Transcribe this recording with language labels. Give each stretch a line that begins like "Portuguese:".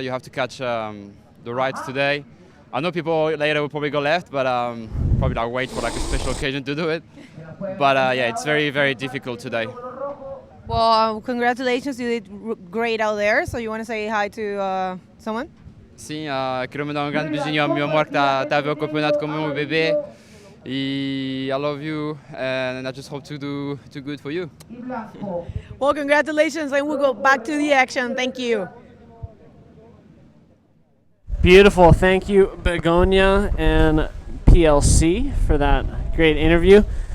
English: You have to catch the rides today. I know people later will probably go left, but probably like wait for like a special occasion to do it. But yeah, it's very, very difficult today. Well, congratulations, you did great out there. So you want to say hi to someone?
Portuguese: Sim, quero mandar grande beijinho ao meu amor que está a ver o campeonato com o meu bebê.
English: I love you, and I just hope to do good for you. Well, congratulations, and we'll go back to the action. Thank you. beautiful. Thank you, Begonia and PLC, for that great interview.